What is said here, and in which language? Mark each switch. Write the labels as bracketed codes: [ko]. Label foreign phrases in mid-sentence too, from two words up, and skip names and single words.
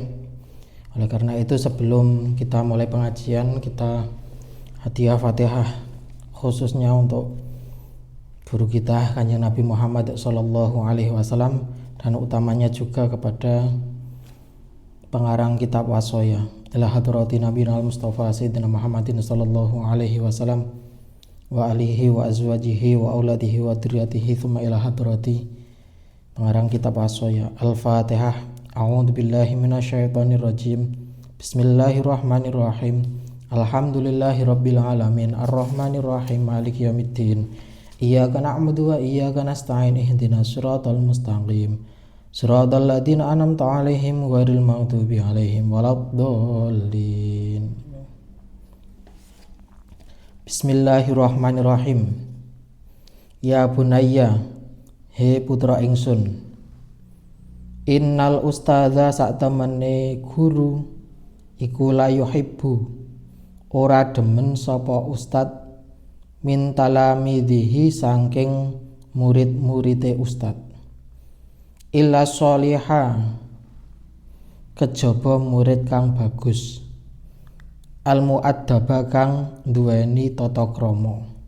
[id] Oleh karena itu sebelum kita mulai pengajian, kita hadiah Fatihah khususnya untuk guru kita Kanjeng Nabi Muhammad SAW, dan utamanya juga kepada pengarang kitab Washoya, [ar] إلى حضرة النبي المصطفى سيدنا محمد صلى الله عليه وسلم وآله وأزواجه وأولاده وذرياته ثم إلى حضرة [id] pengarang kitab Washoya. [ar] الفاتحة. أعوذ بالله من الشيطان الرجيم. بسم الله الرحمن الرحيم. الحمد لله رب العالمين الرحمن الرحيم مالك يوم الدين. إياك نعبد وإياك نستعين اهدنا الصراط المستقيم. صراط الذين أنعمت عليهم غير المغضوب عليهم ولا الضالين. بسم الله الرحمن الرحيم. يا بني, [jv] he putra ingsun, [ar] إن الأستاذ [jv] saktemene guru iku [ar] لا يحب, [jv] ora demen sapa ustad [ar] من تلاميذه [jv] saking murid-muride ustad, [ar] إلا صالحا, [jv] kejaba murid kang bagus, [ar] المؤدب [jv] kang duweni tata krama.